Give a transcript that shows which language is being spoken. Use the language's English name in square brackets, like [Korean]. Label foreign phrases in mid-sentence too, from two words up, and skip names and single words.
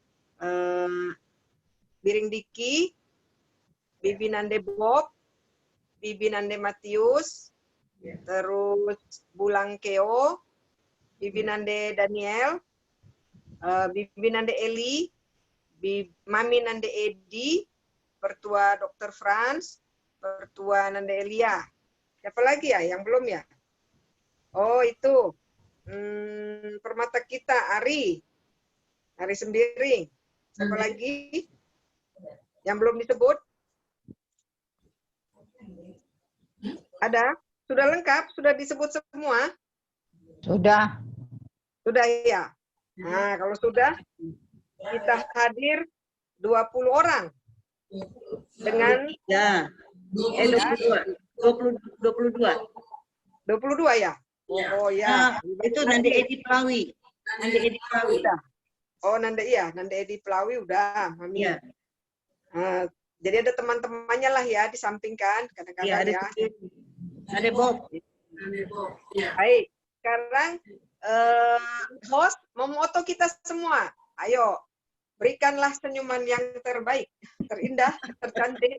[Indonesian] Biring Diki, Bibi Nande Bob, Bibi Nande Matius, terus Bulang Keo, Bibi Nande Daniel, Bibi Nande Eli, Mami Nande Edi, Pertua Dr. Franz, Pertua Nande Elia. Siapa lagi ya yang belum ya? Oh itu, permata kita Ari Sembiring. Siapa lagi yang belum disebut? Ada? Sudah lengkap? Sudah disebut semua? Sudah. Sudah ya? Nah, kalau sudah, kita hadir 20 orang. Dengan... Ya. 22 ya? Oh ya. Itu Nande Edi Pelawi. Nande Edi Pelawi. Oh, Nande Edi Pelawi udah, Mami. Ya. Jadi ada teman-temannya lah ya, disampingkan kadang-kadang ya. Ada Bob. Baik, sekarang host memoto kita semua. Ayo, berikanlah senyuman yang terbaik, terindah, tercantik.